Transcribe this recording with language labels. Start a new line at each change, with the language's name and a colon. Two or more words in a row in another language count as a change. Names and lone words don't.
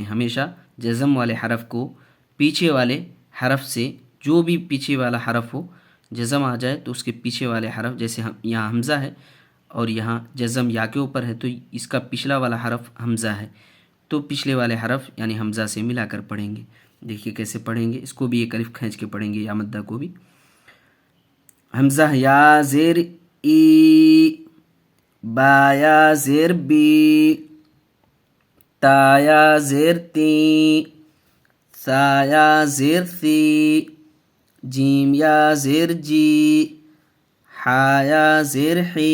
Urdu: ہمیشہ جزم والے حرف کو پیچھے والے حرف سے، جو بھی پیچھے والا حرف ہو جزم آ جائے تو اس کے پیچھے والے حرف، جیسے یہاں حمزہ ہے اور یہاں جزم یا کے اوپر ہے تو اس کا پچھلا والا حرف حمزہ ہے، تو پچھلے والے حرف یعنی حمزہ سے ملا کر پڑھیں گے. دیکھیے کیسے پڑھیں گے، اس کو بھی ایک الف کھینچ کے پڑھیں گے، یا مدہ کو بھی. حمزہ یا زیر ای. با یا زیر بی. تا یا زیر تی. ثا یا زیر ثی. جیم یا زیر جی. حا یا زیر حی.